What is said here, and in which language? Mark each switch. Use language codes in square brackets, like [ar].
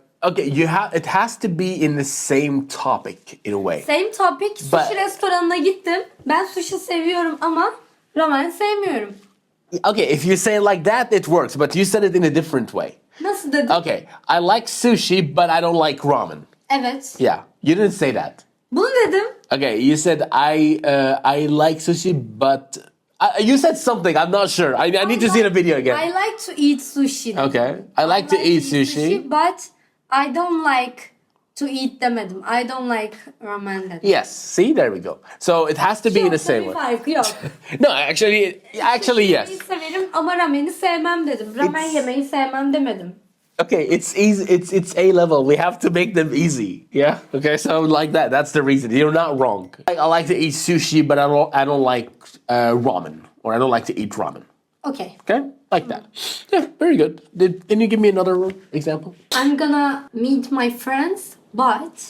[en] Okay, it has to be in the same topic in a way. Same topic. [tr] Sushi restoranına gittim. Ben sushi seviyorum ama ramen sevmiyorum. [en] Okay, if you say it like that, it works. But you said it in a different way. [tr] Nasıl dedim? [en] Okay, I like sushi, but I don't like ramen. [tr] Evet. [en] Yeah, you didn't say that. [tr] Bunu dedim. [en] Okay, you said I like sushi, but you said something. I'm not sure. I need to see the video again. I like to eat sushi. Okay, I like to eat sushi, but I don't like to eat [tr] demedim. [en] I don't like ramen [tr] dedim. [en] Yes, see, there we go. So it has to be in the same way. [tr] Farkı yok. [en] No, actually, yes. [tr] Sushi'yi severim ama rameni sevmem dedim. Ramen yemeyi sevmem demedim. [en] Okay, it's easy. It's A level. We have to make them easy. Yeah. Okay, so like that. That's the reason. You're not wrong. I like to eat sushi, but I don't like ramen, or I don't like to eat ramen. Okay. Okay, like that. Yeah, very good. Can you give me another example? I'm gonna meet my friends, but